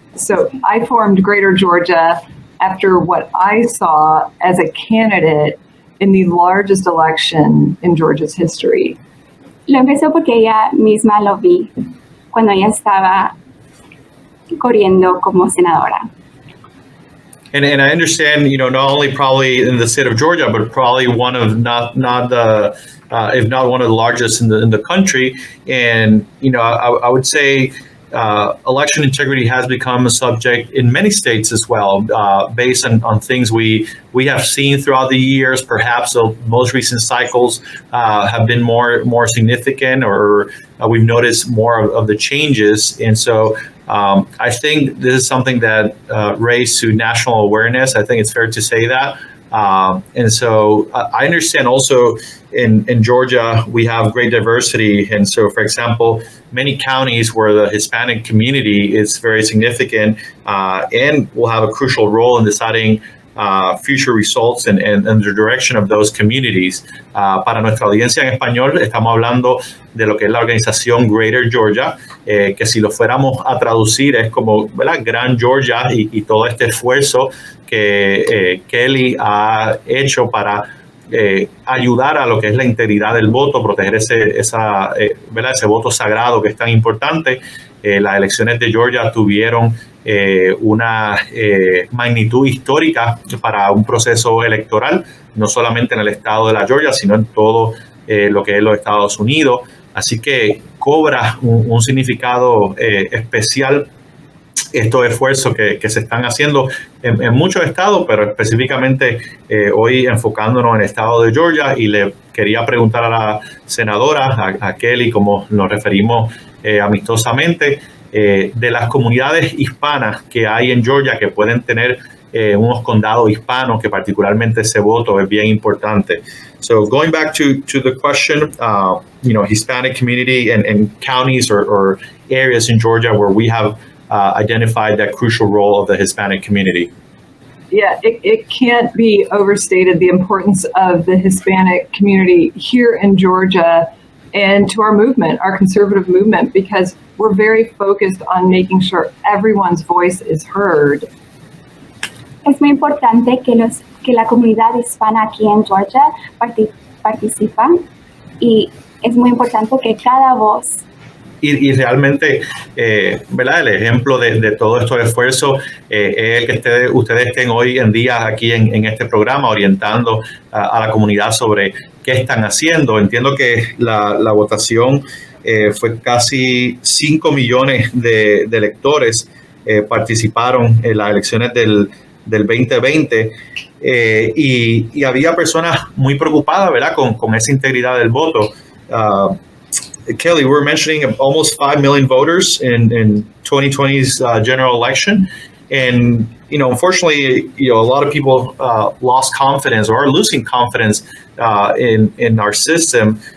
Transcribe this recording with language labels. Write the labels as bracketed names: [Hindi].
[English] So I formed Greater Georgia after what I saw as a candidate in the largest election in Georgia's history. [Spanish] Lo empezó porque ella misma lo vi cuando ella estaba corriendo como senadora. [English] And I understand, not only probably in the state of Georgia, but probably one of not the if not one of the largest in the country. And I would say election integrity has become a subject in many states as well, based on things we have seen throughout the years. Perhaps the most recent cycles have been more significant, or we've noticed more of the changes. And so I think this is something that raised to national awareness. I think it's fair to say that. And so I understand also in Georgia, we have great diversity. And so, for example, many counties where the Hispanic community is very significant and will have a crucial role in deciding future results and the direction of those communities. [Spanish] Para nuestra audiencia en español, estamos hablando de lo que es la organización Greater Georgia, que si lo fuéramos a traducir es como, ¿verdad?, Gran Georgia, y todo este esfuerzo que Kelly ha hecho para ayudar a lo que es la integridad del voto, proteger ese voto sagrado que es tan importante. Las elecciones de Georgia tuvieron una magnitud histórica para un proceso electoral, no solamente en el estado de la Georgia, sino en todo lo que es los Estados Unidos. Así que cobra un significado especial estos esfuerzos que se están haciendo en muchos estados, pero específicamente hoy enfocándonos en el estado de Georgia. Y le quería preguntar a la senadora, a Kelly, como nos referimos amistosamente, de las comunidades hispanas que hay en Georgia, que pueden tener unos condados hispanos, que particularmente ese voto es bien importante. [English] So going back to the question, Hispanic community and counties or areas in Georgia where we have identified that crucial role of the Hispanic community. Yeah, it can't be overstated, the importance of the Hispanic community here in Georgia and to our movement, our conservative movement, because we're very focused on making sure everyone's voice is heard. [Spanish] Es muy importante que la comunidad hispana aquí en Georgia participa, y es muy importante que cada voz. Y realmente, ¿verdad?, el ejemplo de todos estos esfuerzos es el que ustedes estén hoy en día aquí en este programa orientando a la comunidad sobre qué están haciendo. Entiendo que la votación fue casi 5 millones de electores participaron en las elecciones del 2020 y había personas muy preocupadas, ¿verdad?, con esa integridad del voto. [English] Kelly, we're mentioning almost 5 million voters in 2020's general election. And, unfortunately, a lot of people lost confidence or are losing confidence in our system.